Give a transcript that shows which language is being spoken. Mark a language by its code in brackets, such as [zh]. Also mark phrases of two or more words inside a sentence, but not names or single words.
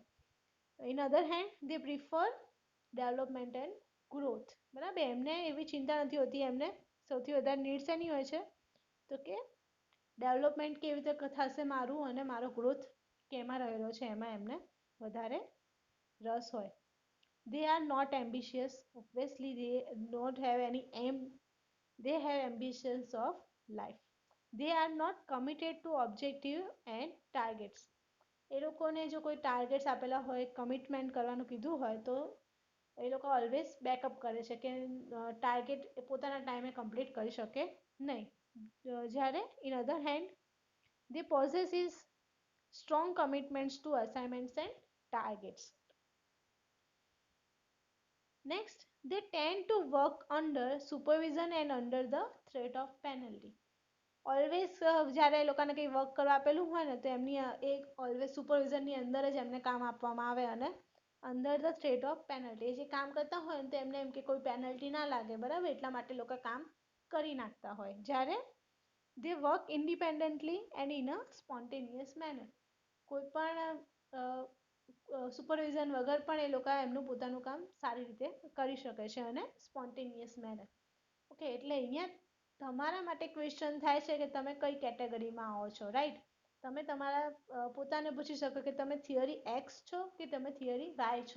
[en] In other hand they prefer development and growth. [gu] બરાબર, એમને એવી ચિંતા નથી હોતી. એમને સૌથી વધારે નીડ્સ એની હોય છે તો કે ડેવલપમેન્ટ કેવી રીતે થશે મારું, અને મારો ગ્રોથ કેમાં રહેલો છે એમાં એમને વધારે રસ હોય. [en] They are not ambitious. Obviously, they don't have any aim. They have ambitions of life. They are not committed to objective and targets. [gu] એ લોકોને જો કોઈ ટાર્ગેટ્સ આપેલા હોય, કમિટમેન્ટ કરવાનું કીધું હોય, તો એ લોકો [en] always backup [gu] કરે છે કે ટાર્ગેટ પોતાના ટાઈમે કમ્પ્લીટ કરી શકે નહીં. [en] જ્યારે in other hand they possess is strong commitments to assignments and targets. Next, they tend to work under supervision and under the threat of penalty. [gu] ઓલવેઝ જ્યારે એ લોકોને કંઈ વર્ક કરવા આપેલું હોય ને તો એમની એક ઓલવેઝ સુપરવિઝનની અંદર જ એમને કામ આપવામાં આવે, અને [en] under the threat of penalty. [gu] જે કામ કરતા હોય ને તો એમને એમ કે કોઈ પેનલ્ટી ના લાગે. બરાબર, એટલા માટે લોકો કામ કરી નાખતા હોય. [en] જ્યારે they work independently and in a spontaneous manner. [gu] કોઈ પણ સુપરવિઝન વગર પણ એ લોકો એમનું પોતાનું કામ સારી રીતે કરી શકે છે, અને [en] spontaneous manner. [gu] ઓકે, એટલે અહીંયા તમારા માટે ક્વેશ્ચન થાય છે કે તમે કઈ કેટેગરીમાં આવો છો. રાઈટ, તમે તમારા પોતાને પૂછી શકો કે તમે [en] theory X [gu] છો કે તમે [en] theory Y [gu] છો.